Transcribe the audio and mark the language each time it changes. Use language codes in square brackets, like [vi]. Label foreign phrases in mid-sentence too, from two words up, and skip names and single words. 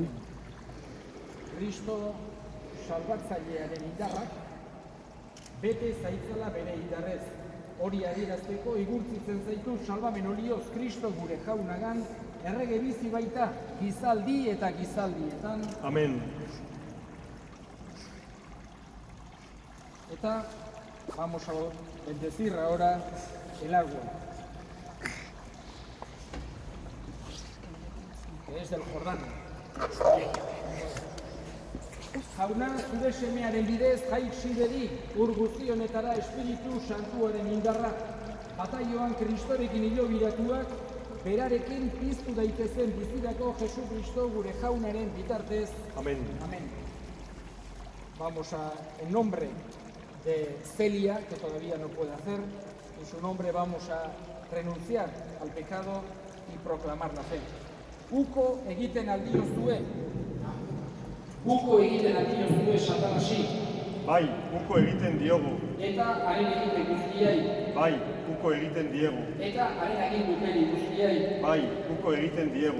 [eu] Kristo salbatzailearen indarrak bete zaitzela bere indarrez. Hori adierazteko igurtzitzen zaitu salbamen olioz Kristo gure jaunagan, errege bizi baita gizaldi eta gizaldietan. Amen. Eta [es] vamos a bendecir ahora el agua, que es del Jordán. [eu] Jauna, zure semearen bidez jaitsi bedi, ur guzti honetara Espiritu Santuaren indarra, bataioan Kristorekin hilobiratuak, berarekin piztu daitezen bizirako Jesukristo gure jaunaren bitartez. Amen. [es] Amén. Vamos a, en nombre de Celia, que todavía no puede hacer, en su nombre vamos a renunciar al pecado y proclamar la fe. [eu] Uko egiten aldiozue. Uko egiten aldiozue satanasi. Bai, uko egiten diogu. Eta haren egite guztiai. Bai, uko egiten diegu. Eta haren aginduperi guztiai. Bai, uko egiten diegu.